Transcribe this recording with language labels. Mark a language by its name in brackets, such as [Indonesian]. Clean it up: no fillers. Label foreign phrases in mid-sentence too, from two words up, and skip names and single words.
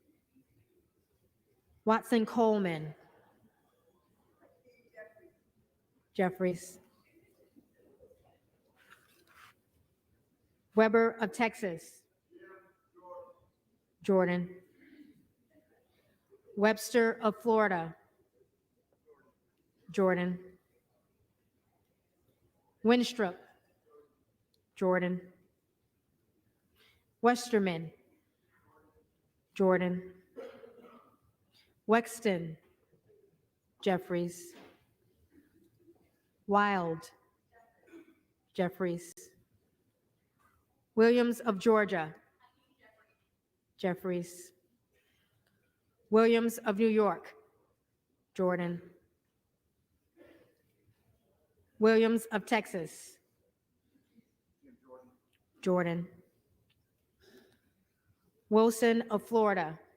[English] Watson Coleman. Jeffries. Weber of Texas. Jordan. Webster of Florida. Jordan. Winstrup. Jordan. Westerman. Jordan. Wexton. Jeffries. Wild. Jeffries. Williams of Georgia. Jeffries. Williams of New York. Jordan. Williams of Texas. Jordan. Wilson of Florida.